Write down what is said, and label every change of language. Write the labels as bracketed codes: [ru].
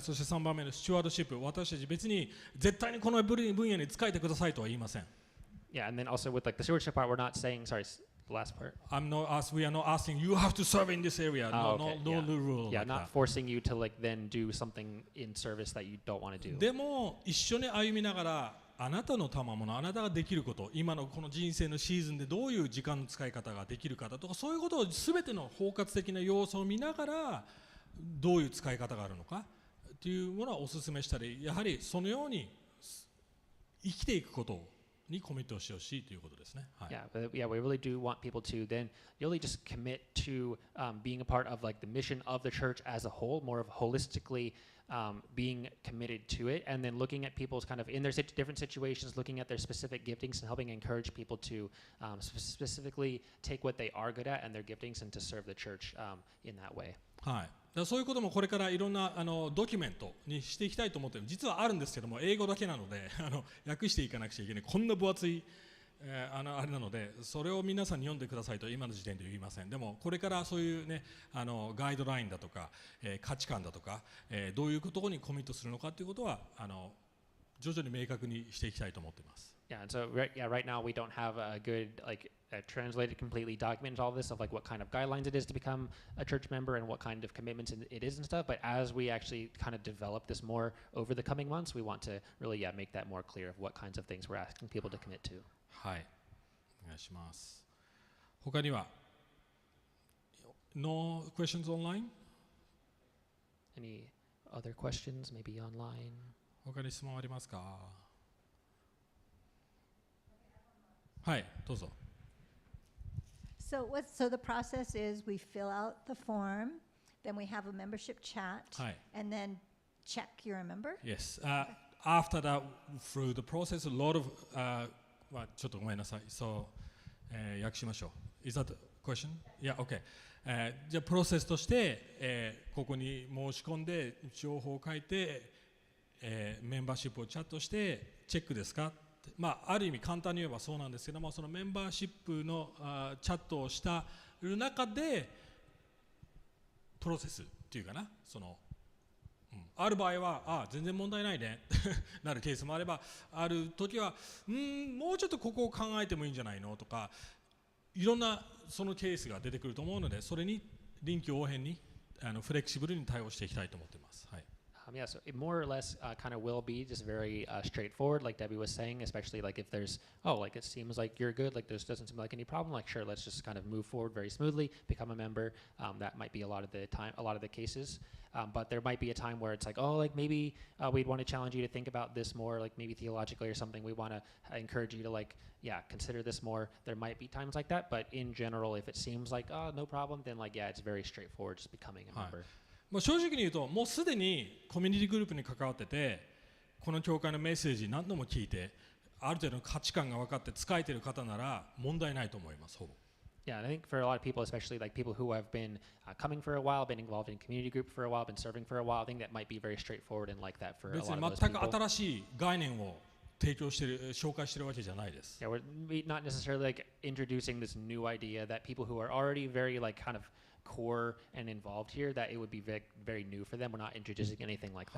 [ja] そして3番目のスチュワードシップ。私たち別に絶対にこの分野に仕えてくださいとは言いません。 [en] Yeah, and then also with like the stewardship part, we're not saying, sorry, the last part. We are not asking you have to serve in this area. Okay, No rule. Yeah, like not that. forcing you to like then do something in service that you don't want to do. [ja] でも一緒に歩みながらあなたの賜物、あなたができること、今のこの人生のシーズンでどういう時間の使い方ができるかだとか、そういうことを全ての包括的な要素を見ながらどういう使い方があるのかっていうものはお勧めしたり、やはりそのように生きていくことにコミットしてほしいということですね。はい。 [en] Yeah, we really do want people to then really just commit to being a part of like the mission of the church as a whole, more of holistically being committed to it, and then looking at people's kind of in their different situations, looking at their specific giftings and helping encourage people to specifically take what they are good at and their giftings and to serve the church in that way. [ja] はい。そういうこともこれからいろんなドキュメントにしていきたいと思って実はあるんですけども、英語だけなので訳していかなくちゃいけない、こんな分厚いあれなので、それを皆さんに読んでくださいと今の時点で言いません。でもこれからそういうねガイドラインだとか、価値観だとか、どういうことにコミットするのかということは徐々に明確にしていきたいと思っています。 [en] Yeah, and so right now we don't have a good like translated completely documented all this of like what kind of guidelines it is to become a church member and what kind of commitments it is and stuff. But as we actually kind of develop this more over the coming months, we want to really make that more clear of what kinds of things we're asking people to commit to. [ja] はい、お願いします。他には [en] No questions online? Any other questions? Maybe online? [ja] 他に質問ありますか？はい、どうぞ。 [en] So the process is we fill out the form, then we have a membership chat, はい。 and then check you're a member. Yes. After that, through the process, a lot of [ja] ちょっとごめんなさい。そう、訳しましょう。 [en] Is that the question? Yeah, okay. [ja] じゃあプロセスとして、ここに申し込んで情報を書いて、メンバーシップをチャットしてチェックですか？まあある意味簡単に言えばそうなんですけども、そのメンバーシップのチャットをした中でプロセスっていうかな、その。ある場合は全然問題ないねなるケースもあれば、ある時はもうちょっとここを考えてもいいんじゃないのとか、いろんなそのケースが出てくると思うので、それに臨機応変にフレキシブルに対応していきたいと思っています。はい。 [en] Yeah, so it more or less kind of will be just very straightforward, like Debbie was saying, especially like if there's, like it seems like you're good, like there doesn't seem like any problem, like sure, let's just kind of move forward very smoothly, become a member. That might be a lot of the time, a lot of the cases. But there might be a time where it's like, like maybe we'd want to challenge you to think about this more, like maybe theologically or something. We want to encourage you to consider this more. There might be times like that, but in general, if it seems like, no problem, then it's very straightforward, just becoming a member. [ja] もう正直に言うと、もうすでにコミュニティグループに関わってて、この教会のメッセージ何度も聞いて、ある程度の価値観が分かって使えている方なら問題ないと思います。ほぼ。 [en] Yeah, and I think for a lot of people, especially like people who have been coming for a while, been involved in community group for a while, been serving for a while, I think that might be very straightforward and like that for a lot of those people. [ja] 別に全く新しい概念を提供している、紹介しているわけじゃないです。 [en] Yeah, we're not necessarily like introducing this new idea that people who are already very like kind of core and involved here, that it would be very, very new for them. We're not introducing anything like that.